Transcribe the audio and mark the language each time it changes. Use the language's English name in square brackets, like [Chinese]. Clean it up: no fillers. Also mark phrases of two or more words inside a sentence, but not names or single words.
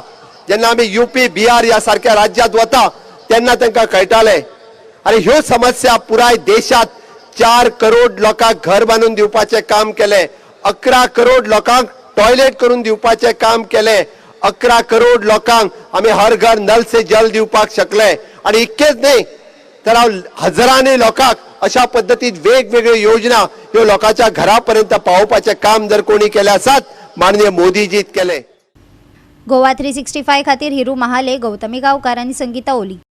[Konkani] जेन्ना आमी UP, बिहार ह्या सारख्या राज्यांत वता तेन्ना तांकां कळटालें. आनी ह्यो समस्या पुराय देशात 4 करोड लोकांक घर बांदून दिवपाचें काम केलें. 11 करोड लोकांक टॉयलेट करून दिवपाचें काम केलें. 11 करोड लोकांक आमी हर घर नल से जल दिवपाक शकले. आणि इतकेच न्ही तर हांव हजारांनी लोकांक अशा पद्दतीन वेगवेगळ्यो योजना ह्यो लोकांच्या घरापर्यंत पावोवपाचें काम जर कोणी केलें आसात, माननीय मोदीजीत केलें. गोवा 365 खातीर हिरू महाले, गौतमी गांवकार आनी संगीता ओली.